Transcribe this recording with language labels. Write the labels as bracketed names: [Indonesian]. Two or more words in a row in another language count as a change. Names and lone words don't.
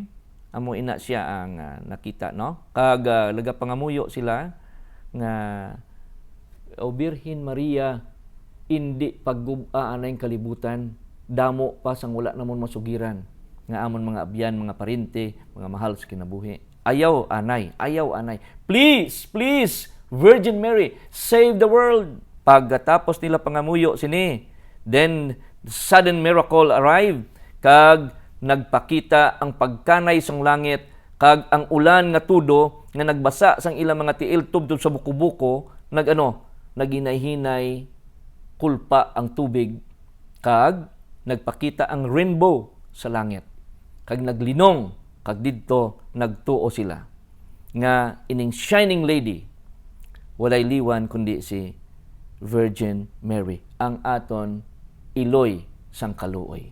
[Hiligaynon] Amo ina siya ang nakita, no? Kag laga pangamuyo sila nga o Birhen Maria indi paggub-aan ang kalibutan, damo pa sang wala namon masugiran nga amon mga abyan, mga parente, mga mahal sa kinabuhi. Ayaw anay. [English] Please, Virgin Mary, save the world. [Hiligaynon] Pagkatapos nila pangamuyo sini, [English] then sudden miracle arrived, [Hiligaynon] kag nagpakita ang pagkanay sang langit, kag ang ulan nga tudo nga nagbasa sang ilang mga tiil tubtob sa buko-buko, naghinay-hinay kulpa ang tubig, kag nagpakita ang rainbow sa langit, kag naglinong, kag didto nagtuo sila nga ining [English] shining lady [Hiligaynon] walay liwan kundi si Virgin Mary, ang aton iloy sang kaluoy.